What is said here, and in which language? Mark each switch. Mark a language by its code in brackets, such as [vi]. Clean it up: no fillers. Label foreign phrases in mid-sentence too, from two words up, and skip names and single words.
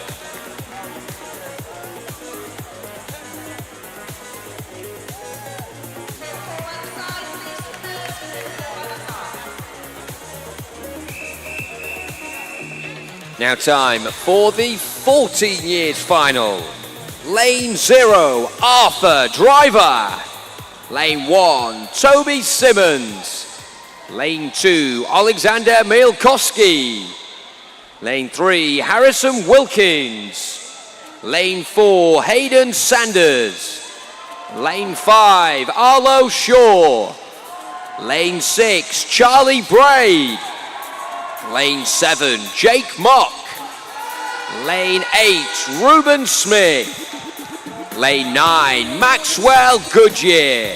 [en] Now time for the 14 years final. Lane 0, Arthur Driver. Lane 1, Toby Simmons. Lane 2, Alexander Mielkowski. Lane 3, Harrison Wilkins. Lane 4, Hayden Sanders. Lane 5, Arlo Shaw. Lane 6, Charlie Braid. Lane 7, Jake Mock. Lane 8, Ruben Smith. Lane 9, Maxwell Goodyear.